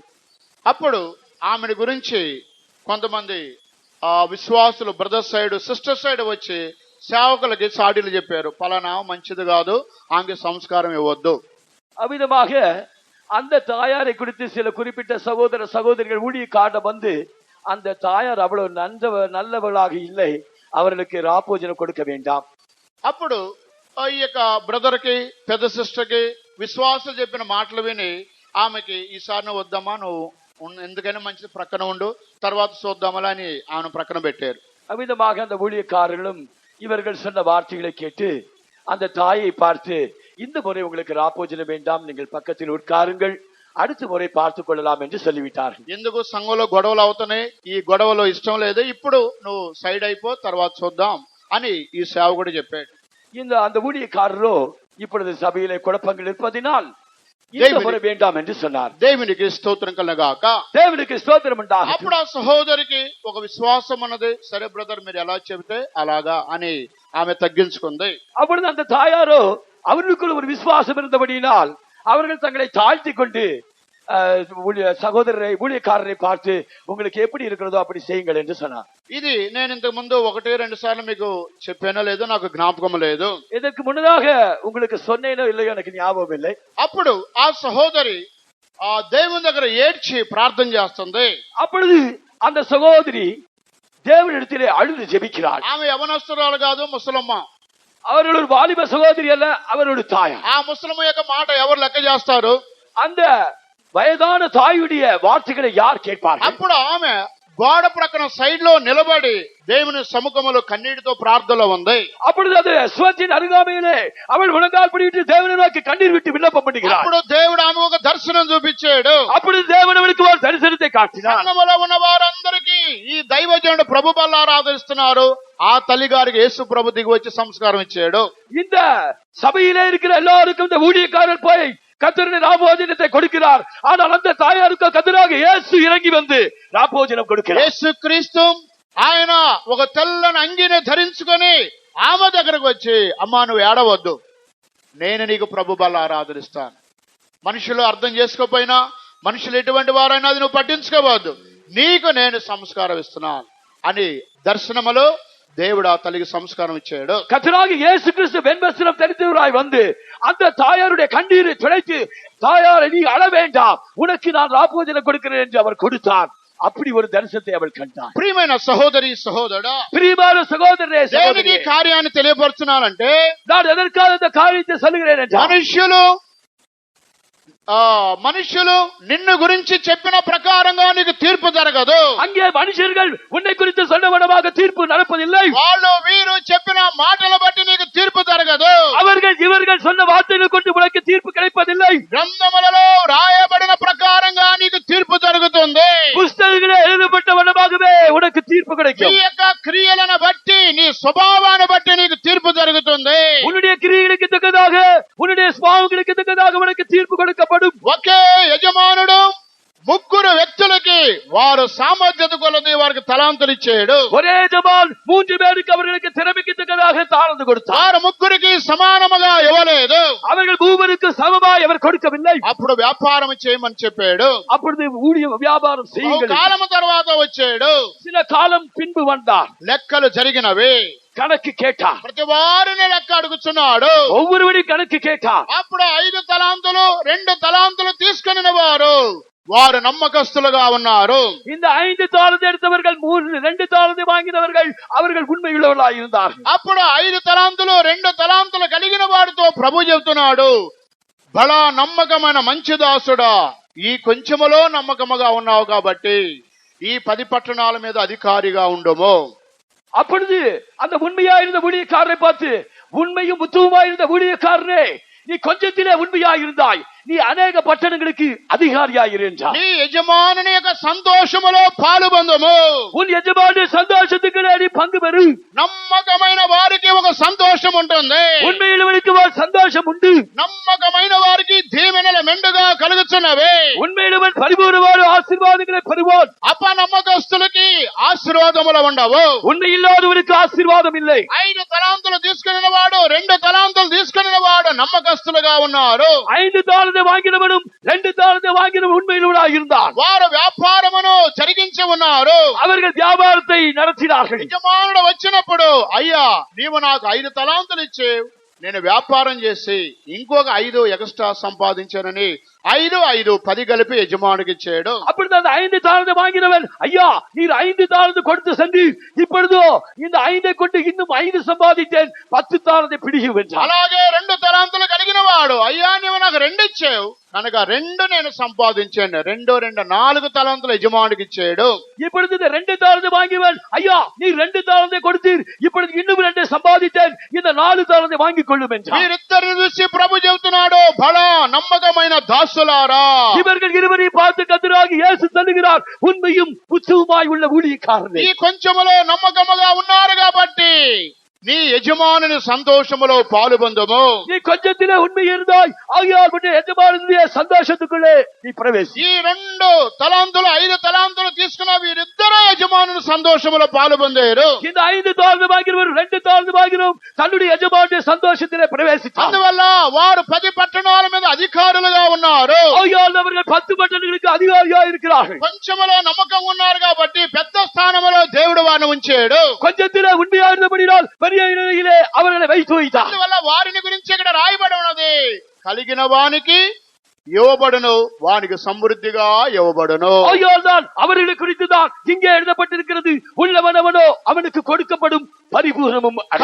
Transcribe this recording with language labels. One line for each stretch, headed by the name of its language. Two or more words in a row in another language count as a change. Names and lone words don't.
Telugu: అప్పుడు ఆమెను గురించి కొంతమంది విశ్వాసులు
English: brother side sister side
Telugu: వచ్చి సేవకులకి సాడీలు చెప్పారు. పలానా మంచిది కాదు, ఆమె సంస్కారం ఇవ్వద్దు.
Tamil: அவ்விதமாக அந்த தாயாரை குறித்து சில குறிப்பிட்ட சகோதர சகோதரிகள் ஊழியக்காரர் வந்து அந்த தாயார் அவ்வளவு நல்லவளாக இல்லை, அவர்களுக்கு ராபோஜனம் கொடுக்க வேண்டாம்.
Telugu: అప్పుడు ఈ యొక్క బ్రదర్ కి పెద్ద సిస్టర్ కి విశ్వాసం చెప్పిన మాటలు విని ఆమెకి ఈసారి నువ్వు వద్దామా, నువ్వు ఎందుకైనా మంచిది ప్రక్కన ఉండు, తర్వాత చూద్దామలా అని ఆమెను ప్రక్కన పెట్టారు.
Tamil: அவ்விதமாக அந்த ஊழியக்காரர்களும் இவர்கள் சொன்ன வார்த்தைகளை கேட்டு அந்த தாயை பார்த்து இந்த முறை உங்களுக்கு ராபோஜனம் வேண்டாம், நீங்கள் பக்கத்தில் உட்காருங்கள், அடுத்த முறை பார்த்துக் கொள்ளலாம் என்று சொல்லிவிட்டார்கள்.
Telugu: ఎందుకు సంఘంలో గొడవలు అవుతున్నాయి, ఈ గొడవలో ఇష్టం లేదు, ఇప్పుడు నువ్వు సైడ్ అయిపో, తర్వాత చూద్దాం అని ఈ సేవకుడు చెప్పాడు.
Tamil: இந்த அந்த ஊழியக்காரரோ இப்பொழுது சபையிலே குழப்பங்கள் இருப்பதினால் இந்த முறை வேண்டாம் என்று சொன்னார்.
Telugu: దేవునికి స్తోత్రం కలుగాక.
Tamil: தேவனுக்கு ஸ்தோத்திரம் உண்டாகட்டும்.
Telugu: అప్పుడు ఆ సహోదరికి ఒక విశ్వాసం అన్నది, సరే బ్రదర్ మీరు ఎలా చెబితే అలాగా అని ఆమె తగ్గించుకుంది.
Tamil: அப்பொழுது அந்த தாயாரோ அவர்களுக்குள் ஒரு விசுவாசம் இருந்தபடியினால் அவர்கள் தங்களை தாழ்த்தி கொண்டு సహోదరుని ஊழியக்காரரை பார்த்து உங்களுக்கு எப்படி இருக்கிறதோ அப்படி செய்யுங்கள் என்று சொன்னார்.
Telugu: ఇది నేను ఇంతకు ముందు 1-2 సార్లు మీకు చెప్పానో లేదో నాకు జ్ఞాపకం లేదు.
Tamil: இதற்கு முன்னதாக உங்களுக்கு சொன்னேனோ இல்லையோ எனக்கு ஞாபகம் இல்லை.
Telugu: అప్పుడు ఆ సహోదరి ఆ దేవుని దగ్గర ఏడ్చి ప్రార్థన చేస్తుంది.
Tamil: அப்பொழுது அந்த சகோதரி தேவனிடத்திலே அழுது ஜெபிக்கிறாள்.
Telugu: ఆమె యవనస్తురాలు కాదు, ముసలమ్మ.
Tamil: அவர்கள் ஒரு வாலிப சகோதரி அல்ல, அவருடைய தாயார்.
Telugu: ఆ ముసలమ్మ యొక్క మాట ఎవరు లెక్క చేస్తారు?
Tamil: அந்த வயதான தாயுடைய வார்த்தைகளை யார் கேட்பார்கள்?
Telugu: అప్పుడు ఆమె గోడ ప్రక్కన సైడ్ లో నిలబడి దేవుని సముఖములో కన్నీటితో ప్రార్థనలో ఉంది.
Tamil: அப்பொழுது அது சுவற்றின் அருகாமையிலே அவள் முழங்கால் படியிட்டு தேவனை நோக்கி கண்ணீர் விட்டு விண்ணப்பம் பண்ணுகிறாள்.
Telugu: అప్పుడు దేవుడు ఆమె ఒక దర్శనం చూపించాడు.
Tamil: அப்பொழுது தேவன் அவளுக்கு ஒரு தரிசனத்தை காட்டினார்.
Telugu: సంఘములో ఉన్న వారందరికీ ఈ దైవజనుడు ప్రభు బల్ల ఆరాధిస్తున్నారు. ఆ తల్లి గారికి యేసు ప్రభు దిగి వచ్చి సంస్కారం ఇచ్చాడు.
Tamil: இந்த சபையிலே இருக்கிற எல்லாருக்கும் இந்த ஊழியக்காரர் போய் கர்த்தருடைய ராபோஜனத்தை கொடுக்கிறார். ஆனால் அந்த தாயாருக்கு கர்த்தராக இயேசு இறங்கி வந்து ராபோஜனம் கொடுக்கிறார்.
Telugu: యేసు క్రీస్తు ఆయన ఒక తెల్లని అంగిని ధరించుకొని ఆమె దగ్గరకు వచ్చి, అమ్మా నువ్వు ఏడవద్దు, నేను నీకు ప్రభు బల్ల ఆరాధనిస్తాను. మనుషులు అర్థం చేసుకోపోయినా, మనుషులు ఎటువంటి వారైనా అది నువ్వు పట్టించుకోవద్దు, నీకు నేను సంస్కారం ఇస్తున్నాను అని దర్శనములో దేవుడు ఆ తల్లికి సంస్కారం ఇచ్చాడు.
Tamil: கர்த்தராக இயேசு கிறிஸ்து வெண்வஸ்திரம் தரித்தவராய் வந்து அந்த தாயாருடைய கண்ணீரை துடைத்து, தாயாரை நீ அழ வேண்டாம், உனக்கு நான் ராபோஜனம் கொடுக்கிறேன் என்று அவர் கொடுத்தார். அப்படி ஒரு தரிசனத்தை அவள் கண்டார்.
Telugu: ప్రియమైన సహోదరి సహోదరుడా,
Tamil: பிரியமான சகோதரரே
Telugu: దేవునికి
Tamil: சகோதரியே,
Telugu: కార్యాన్ని తెలియపరుచున్నానంటే
Tamil: நான் எதற்காக இந்த காரியத்தை சொல்லுகிறேன் என்றால்,
Telugu: మనుషులు నిన్ను గురించి చెప్పిన ప్రకారంగా నీకు తీర్పు జరగదు.
Tamil: அங்கே மனுஷர்கள் உன்னை குறித்து சொன்னவனமாக தீர்ப்பு நடப்பதில்லை.
Telugu: వాళ్ళు వీరు చెప్పిన మాటల బట్టి నీకు తీర్పు జరగదు.
Tamil: அவர்கள் இவர்கள் சொன்ன வார்த்தைகள் கொண்டு உனக்கு தீர்ப்பு கிடைப்பதில்லை.
Telugu: గ్రంథములలో రాయబడిన ప్రకారంగా నీకు తీర్పు జరుగుతుంది.
Tamil: புஸ்தகங்களே எழுதப்பட்டவனமாகவே உனக்கு தீர்ப்பு
Telugu: నీ
Tamil: கிடைக்கும்.
Telugu: యొక్క క్రియలను బట్టి, నీ స్వభావాన్ని బట్టి నీకు తీర్పు జరుగుతుంది.
Tamil: உன்னுடைய கிரியைகளுக்கு தக்கதாக, உன்னுடைய சுபாவங்களுக்கு தக்கதாக உனக்கு தீர்ப்பு கொடுக்கப்படும்.
Telugu: ఒకే యజమానుడు ముగ్గురు వ్యక్తులకి వారు సామర్థ్యత కొలది వారికి తలాంతులు ఇచ్చాడు.
Tamil: ஒரே ஜமான் 3 பேருக்கு அவர்களுக்கு திறமைக்கு தக்கதாக தாழ்ந்து கொடுத்தார்.
Telugu: వారు ముగ్గురికి సమానముగా ఇవ్వలేదు.
Tamil: அவர்கள் மூவருக்கு சமமாய் அவர் கொடுக்கவில்லை.
Telugu: అప్పుడు వ్యాపారం చేయమని చెప్పాడు.
Tamil: அப்பொழுது ஊழியம் வியாபாரம் செய்யுங்கள்.
Telugu: కాలము తర్వాత వచ్చాడు.
Tamil: சில காலம் பின்பு வந்தார்.
Telugu: లెక్కలు జరిగినవి.
Tamil: கணக்கு கேட்டார்.
Telugu: ప్రతి వారిని లెక్క అడుగుతున్నాడు.
Tamil: ஒவ்வொருவரையும் கணக்கு கேட்டார்.
Telugu: అప్పుడు 5 తలాంతులు 2 తలాంతులు తీసుకుని వారు నమ్మకస్తులుగా ఉన్నారు.
Tamil: இந்த 5 தாளந்து எடுத்தவர்கள் 2 தாளந்து வாங்கினவர்கள் அவர்கள் உண்மையுள்ளவர்களாய் இருந்தார்கள்.
Telugu: అప్పుడు 5 తలాంతులు 2 తలాంతులు కలిగిన వాడితో ప్రభు చెబుతున్నాడు, బలా నమ్మకమైన మంచి దాసుడా, ఈ కొంచెములో నమ్మకముగా ఉన్నావు కాబట్టి ఈ 10 పట్టణాల మీద అధికారిగా ఉండుము.
Tamil: அப்பொழுது அந்த உண்மையாயிருந்த ஊழியக்காரரை பார்த்து, உண்மையும் உத்துவமாயிருந்த ஊழியக்காரனே, நீ கொஞ்சத்திலே உண்மையாயிருந்தாய், நீ அநேக பட்டணங்களுக்கு அதிகாரியாயிரு என்றார்.
Telugu: నీ యజమానుని యొక్క సంతోషములో పాలుబందుము.
Tamil: உன் எஜமானுடைய சந்தோஷத்துக்கு நீ பங்கு பெறு.
Telugu: నమ్మకమైన వారికి ఒక సంతోషం ఉంటుంది.
Tamil: உண்மையுள்ளவனுக்கு ஒரு சந்தோஷம் உண்டு.
Telugu: నమ్మకమైన వారికి దీవెనలు మెండుగా కలుగుతున్నవి.
Tamil: உண்மையுள்ளவன் பரிபூர்ணமான ஆசீர்வாதங்களை பெறுவான்.
Telugu: అపనమ్మకస్తులకి ఆశీర్వాదములు ఉండవు.
Tamil: உண்மை இல்லாதவனுக்கு ஆசீர்வாதம் இல்லை.
Telugu: 5 తలాంతులు తీసుకున్న వాడు 2 తలాంతులు తీసుకున్న వాడు నమ్మకస్తులుగా ఉన్నారు.
Tamil: 5 தாளந்து வாங்கினவனும் 2 தாளந்து வாங்கினவன் உண்மையுள்ளவனாய் இருந்தான்.
Telugu: వారు వ్యాపారమును జరిగించి ఉన్నారు.
Tamil: அவர்கள் வியாபாரத்தை நடத்தினார்கள்.
Telugu: యజమానుడు వచ్చినప్పుడు, అయ్యా నీవు నాకు 5 తలాంతులు ఇచ్చేవు, నేను వ్యాపారం చేసి ఇంకొక 5 ఎక్స్ట్రా సంపాదించానని 5 10 కలిపి యజమానికి ఇచ్చాడు.
Tamil: அப்பொழுது அந்த 5 தாளந்து வாங்கினவன், ஐயா நீர் 5 தாளந்து கொடுத்து சென்று இப்பொழுதோ இந்த 5 கொண்டு இன்னும் 5 சம்பாதித்தேன், 10 தாளந்தை பிடிக்கும் என்றான்.
Telugu: అలాగే 2 తలాంతులు కలిగిన వాడు, అయ్యా నీవు నాకు 2 ఇచ్చావు కనుక 2 నేను సంపాదించాను, 2 4 తలాంతులు యజమానికి ఇచ్చాడు.
Tamil: இப்பொழுது இந்த 2 தாளந்து வாங்கியவன், ஐயா நீ 2 தாளந்தை கொடுத்தீர், இப்பொழுது இன்னும் 2 சம்பாதித்தேன், இந்த 4 தாளந்தை வாங்கிக் கொள்ளும் என்றான்.
Telugu: వీరిద్దరిని చూసి ప్రభు చెబుతున్నాడు, బలా నమ్మకమైన దాసులారా.
Tamil: இவர்கள் இருவரையும் பார்த்து கர்த்தராகிய இயேசு சொல்லுகிறார், உண்மையும் உத்தமமாய் உள்ள ஊழியக்காரனே,
Telugu: ఈ కొంచెములో నమ్మకముగా ఉన్నారు కాబట్టి నీ యజమానుని సంతోషములో పాలుబందుము.
Tamil: நீ கொஞ்சத்திலே உண்மை இருந்தாய், ஆகையால் உன்னுடைய எஜமானுடைய சந்தோஷத்துக்குள்ளே நீ பிரவேசி.
Telugu: ఈ 2 తలాంతులు 5 తలాంతులు తీసుకున్న వీరిద్దరూ యజమానుని సంతోషములో పాలుబందారు.
Tamil: இந்த 5 தாழ்ந்து வாங்கினவர் 2 தாழ்ந்து வாங்கினோம் தன்னுடைய எஜமானுடைய சந்தோஷத்திலே பிரவேசித்தார்.
Telugu: అందువల్ల వారు 10 పట్టణాల మీద అధికారులుగా ఉన్నారు.
Tamil: ஆகையால் அவர்கள் 10 பட்டணங்களுக்கு அதிகாரியாக இருக்கிறார்கள்.
Telugu: కొంచెములో నమ్మకం ఉన్నారు కాబట్టి పెద్ద స్థానంలో దేవుడు వారిని ఉంచాడు.
Tamil: கொஞ்சத்திலே உண்மையாக இருந்தபடியால் பெரிய நிலையிலே அவர்களை வைத்து வைத்தார்.
Telugu: అందువల్ల వారిని గురించి ఇక్కడ రాయబడి ఉన్నది, కలిగిన వానికి ఇవ్వబడును, వానికి సమృద్ధిగా ఇవ్వబడును.
Tamil: ஆகையால் தான் அவர்களை குறித்து தான் இங்கே எழுதப்பட்டிருக்கிறது, உள்ளவனவனோ அவனுக்கு கொடுக்கப்படும் பரிபூரணமும் அடைவான்.